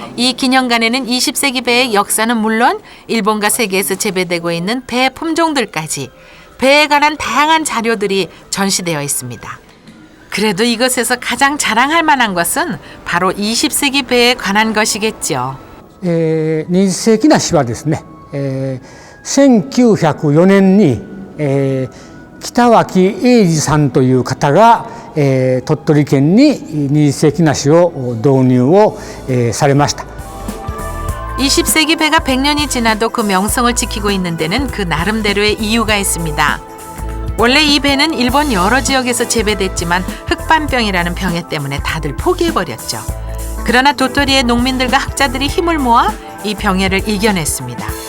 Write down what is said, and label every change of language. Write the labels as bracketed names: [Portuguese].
[Korean] 이 기념관에는 20세기 배의 역사는 물론 일본과 세계에서 재배되고 있는 배 품종들까지 배에 관한 다양한 자료들이 전시되어 있습니다. 그래도 이것에서 가장 자랑할 만한 것은 바로 20세기 배에 관한 것이겠죠. [Japanese] 20世紀梨はですね、1904年に、北脇英二さんという方が、鳥取県に20世紀梨を導入を、されました。 [Korean] 20세기 배가 100년이 지나도 그 명성을 지키고 있는 데는 그 나름대로의 이유가 있습니다. 원래 이 배는 일본 여러 지역에서 재배됐지만 흑반병이라는 병에 때문에 다들 포기해버렸죠. 그러나 도토리의 농민들과 학자들이 힘을 모아 이 병해를 이겨냈습니다.